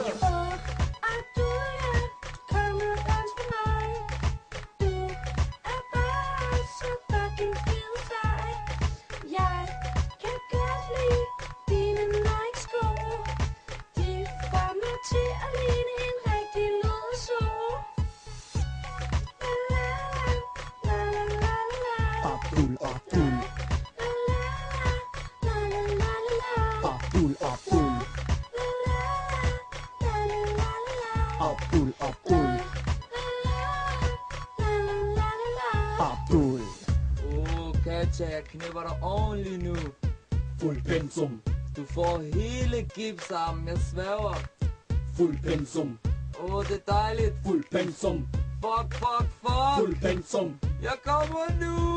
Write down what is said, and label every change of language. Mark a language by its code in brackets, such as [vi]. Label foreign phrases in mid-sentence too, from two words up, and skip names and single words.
[da] Abdul, kom og dans med mig. Du er bare så fucking fed sej. Jeg kan godt lide dine Nike-sko. De får mig til at ligne en rigtig lødso. Abdul, Abdul. Abdul, Abdul. Abdul, Abdul. Abdul. Katja, jeg knipper dig ordentligt nu. Fuld pensum. Du får hele gipsarmen, jeg sværger. Fuld pensum. Det er dejligt. Fuld pensum. Fuck. Fuld pensum. Jeg kommer nu.